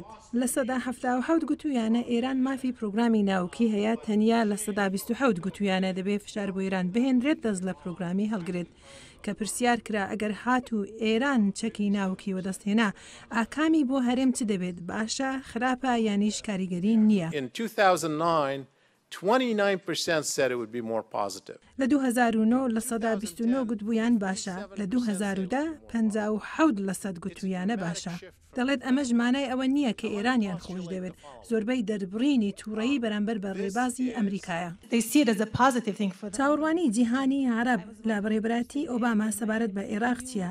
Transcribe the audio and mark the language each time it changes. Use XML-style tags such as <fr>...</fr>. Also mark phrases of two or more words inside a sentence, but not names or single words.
<ckb>لە سەدا 77 گوتویانە ئێران مافی پرۆگرامی ناوکی هەیە، تەنیا لە سەدا 27 گوتویانە دەبێ فشار بۆ ئێران بهێنرێت دەست لە پرۆگرامی هەڵگرێت. کە پرسیار کرا ئەگەر هات و ئێران چەکی ناوکی وەدەستهێنا ئاکامی بۆ هەرێم چ دەبێت، باشە، خراپە یانیش کاریگەری نییە.</ckb> <en>29% said it would be more positive.</en> <ckb>لە 2009 لە سەدا 29 گوتبوویان باشە، لە 2010 57 لە سەد گوتویانە باشە. دەڵێت ئەمەش مانای ئەوە نییە کە ئێرانیان خۆش دەوێت، زۆربەی دەربڕینی تووڕەیی بەرامبەر بە ڕێبازی ئەمریکایە. چاوەڕوانی جیهانی عەرەب لە بەڕێبەرایەتی ئۆباما سەبارەت بە عێراق چییە؟</ckb>